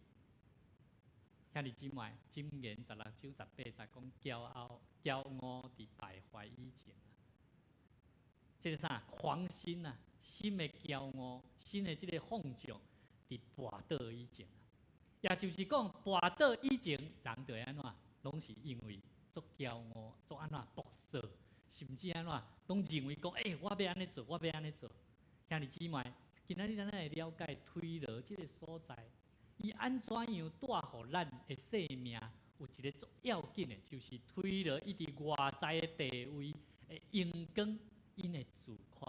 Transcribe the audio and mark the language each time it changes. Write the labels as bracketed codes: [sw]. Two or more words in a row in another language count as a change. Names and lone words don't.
[nan] 兄弟姊妹，箴言16章18节讲骄傲伫败坏以前啊，这个啥狂心啊？心的骄傲，心的这个放纵，伫跋倒以前，也就是讲跋倒以前，人就会安怎，拢是因为足骄傲，足安怎博色，甚至安怎，拢认为讲，我要安尼做，我要安尼做。兄弟姊妹，今仔日咱来了解推罗这个所在，伊安怎样带互咱的生命有一个足要紧的，就是推罗伊伫外在的地位的荣光，因的自夸。